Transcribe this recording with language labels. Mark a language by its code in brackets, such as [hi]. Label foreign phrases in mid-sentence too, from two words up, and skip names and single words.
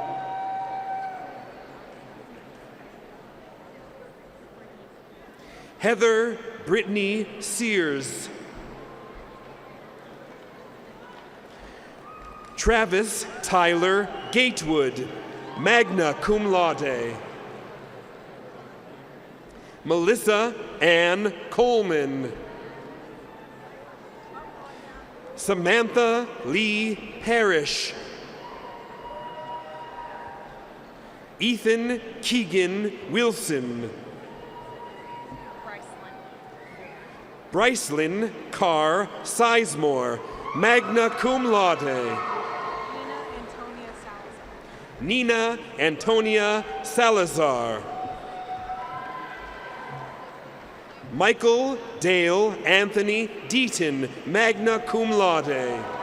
[en] Heather Brittany Sears. Travis Tyler Gatewood, [la] magna cum laude. [en] Melissa Ann Coleman. Samantha Lee Parrish. Ethan Keegan Wilson. Brycelyn Carr Sizemore, [la] magna cum laude. [en] Nina Antonia Salazar. Michael Dale Anthony Deaton, [la] magna cum laude.